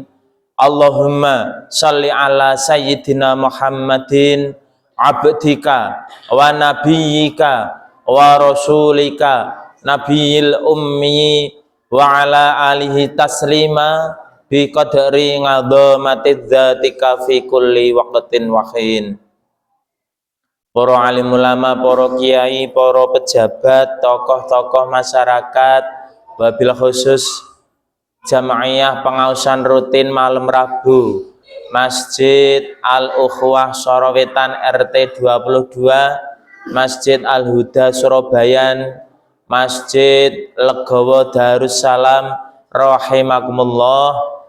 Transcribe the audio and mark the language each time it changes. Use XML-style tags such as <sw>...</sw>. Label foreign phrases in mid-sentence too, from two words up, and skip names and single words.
<ar>اللهم صل على سيدنا محمد عبدك ونبيك ورسولك النبي الأمي وعلى آله تسليما بقدر عظمة ذاتك في كل وقت وحين.</ar> <id>Para alim ulama, para kiai, para pejabat, tokoh-tokoh masyarakat,</id> <ar>وبالخصوص</ar> <id>Jamaiyah Pengausan Rutin Malam Rabu Masjid Al-Ukhwah Sorowetan RT 22, Masjid Al-Huda Surabayan, Masjid Legowo Darussalam rahimakumullah.</id>